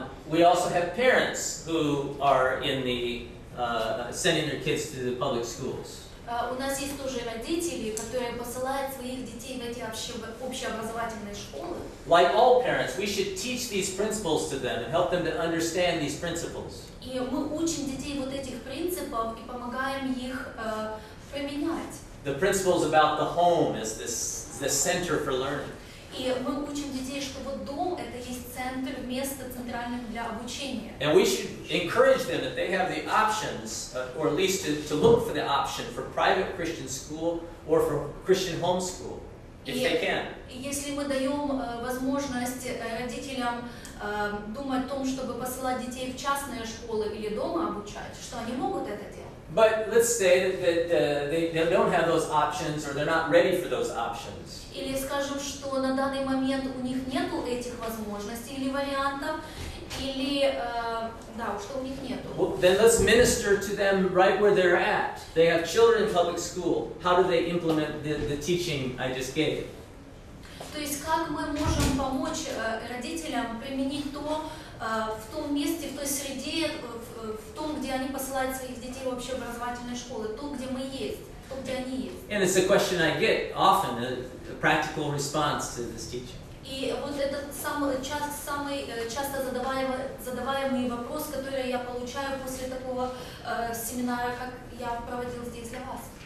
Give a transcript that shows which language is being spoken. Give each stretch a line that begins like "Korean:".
English: We also have parents who are in the sending their kids to the public schools.
Russian: У нас есть тоже родители, которые посылают своих детей в эти общеобразовательные школы.
English: Like all parents, we should teach these principles to them and help them to understand these principles.
Russian: И мы учим детей вот этих принципов и помогаем их применять.
English: The principles about the home as the center for learning.
Russian: И мы учим детей, что вот дом это есть центр, место центральное для обучения.
English: And we should encourage them that they have the options, or at least to look for the option for private Christian school or for Christian homeschool, if they can.
Russian: Если мы даем возможность родителям думать о том, чтобы посылать детей в частные школы или дома обучать, что они могут это делать.
English: But let's say that they don't have those options or they're not ready for those options.
Russian: Или скажем, что на данный момент у них нету этих возможностей или вариантов, или да, что у них нету.
English: Well, then let's minister to them right where they're at. They have children in public school. How do they implement the teaching I just gave?
Russian: То есть как мы можем помочь родителям применить то в том месте, в той среде, в том, где они посылают своих детей в общеобразовательные школы, то, где мы есть, то, где они есть.
English: And it's a question I get often, a practical response to this teaching.
Russian: И вот этот самый часто задаваемый вопрос, который я получаю после такого семинара, как я проводил здесь для вас.